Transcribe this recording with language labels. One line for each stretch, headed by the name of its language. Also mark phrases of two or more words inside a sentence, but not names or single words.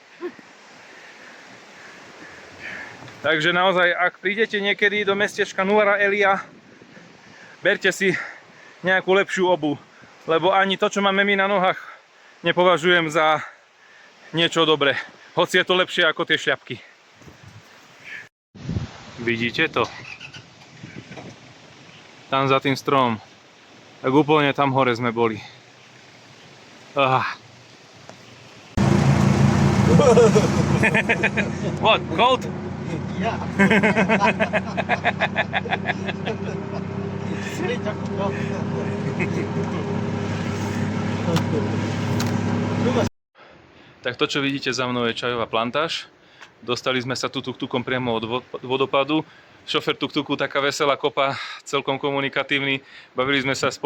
Slovak: Takže naozaj, ak prídete niekedy do mestečka Novara Elia, berte si nejakú lepšiu obuv, lebo ani to, čo máme my na nohách, nepovažujem za niečo dobré. Hoci je to lepšie ako tie šľapky. Vidíte to? Tam za tým stromom. Tak úplne tam hore sme boli.
English: What? Cold? Yeah. Straight up.
Slovak: Tak to, čo vidíte za mnou, je čajová plantáž. Dostali sme sa tu tuk-tukom priamo od vodopadu. Šofér tuk-tuku, taká veselá kopa, celkom komunikatívny. Bavili sme sa spolu.